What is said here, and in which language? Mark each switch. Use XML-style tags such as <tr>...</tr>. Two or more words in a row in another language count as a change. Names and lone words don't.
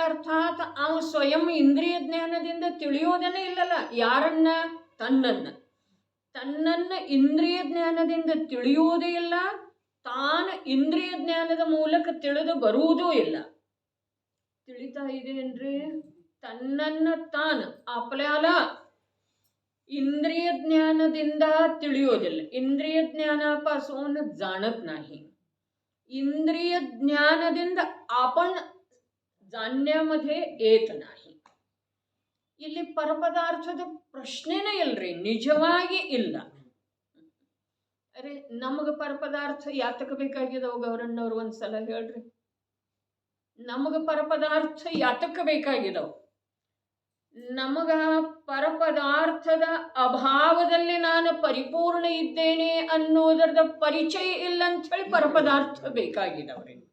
<kn>ಅರ್ಥಾತ್ ಅವ ಸ್ವಯಂ ಇಂದ್ರಿಯ ಜ್ಞಾನದಿಂದ ತಿಳಿಯೋದನ್ನೇ ಇಲ್ಲಲ್ಲ. ಯಾರನ್ನ? ತನ್ನನ್ನು ಇಂದ್ರಿಯ ಜ್ಞಾನದಿಂದ ತಿಳಿಯುವುದೇ ಇಲ್ಲ. ತಾನು ಇಂದ್ರಿಯ ಜ್ಞಾನದ ಮೂಲಕ ತಿಳಿದು ಬರುವುದೂ ಇಲ್ಲ. ತಿಳಿತಾ ಇದೆಯೇನ್ರಿ? ತನ್ನನ್ನು ತಾನು</kn> <mr>आपल्याला इंद्रिय</mr> <kn>ज्ञानದಿಂದ ತಿಳಿಯೋದಿಲ್ಲ.</kn> <mr>इंद्रिय ज्ञानापासून जाणत नाही. इंद्रिय ज्ञानದಿಂದ आपण जाणण्यामध्ये येत नाही.</mr> <kn>ಇಲ್ಲಿ ಪರಪದಾರ್ಥದ ಪ್ರಶ್ನೆನೇ ಇಲ್ರಿ, ನಿಜವಾಗಿ ಇಲ್ಲ. ಅರೆ ನಮಗೆ ಪರಪದಾರ್ಥ ಯಾತಕ ಬೇಕಾಗಿದವು ಗೌರಣ್ಣವ್ರು ಒಂದ್ಸಲ ಹೇಳ್ರಿ. ನಮಗೆ ಪರಪದಾರ್ಥ ಯಾತಕ ಬೇಕಾಗಿದವು? ನಮಗ ಪರಪದಾರ್ಥದ ಅಭಾವದಲ್ಲಿ ನಾನು ಪರಿಪೂರ್ಣ ಇದ್ದೇನೆ ಅನ್ನೋದರದ ಪರಿಚಯ ಇಲ್ಲ ಅಂತ ಹೇಳಿ ಪರಪದಾರ್ಥ ಬೇಕಾಗಿದವ್ರಿ.</kn>